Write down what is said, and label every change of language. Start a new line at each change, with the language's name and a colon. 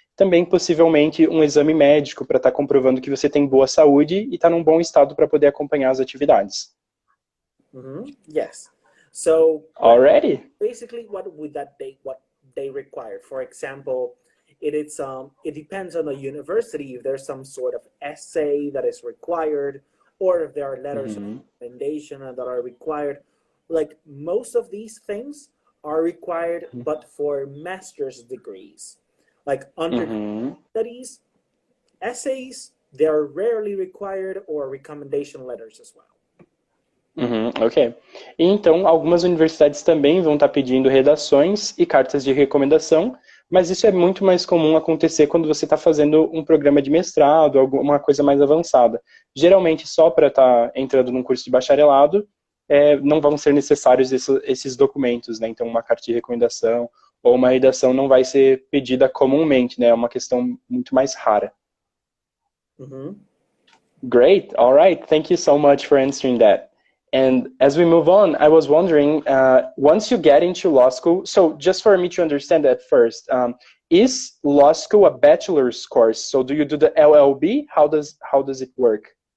Portuguese: Também, possivelmente, um exame médico para estar comprovando que você tem boa saúde e está num bom estado para poder acompanhar as atividades.
English: Yes. So, already? Basically, what they require. For example, it depends on the university if there's some sort of essay that is required, or if there are letters of recommendation that are required. Like, most of these things are required, but for master's degrees. Like undergraduate studies, essays they are rarely required or recommendation letters as well. Ok.
Portuguese: E então, algumas universidades também vão estar pedindo redações e cartas de recomendação, mas isso é muito mais comum acontecer quando você está fazendo um programa de mestrado, alguma coisa mais avançada. Geralmente, só para estar entrando num curso de bacharelado, não vão ser necessários esses documentos, né? Então, uma carta de recomendação ou uma redação não vai ser pedida comumente, né? É uma questão muito mais rara.
English: Great. All right. Thank you so much for answering that. And as we move on, I was wondering, once you get into law school, so just for me to understand that first, is law school a bachelor's course? So do you do the LLB? How does it work?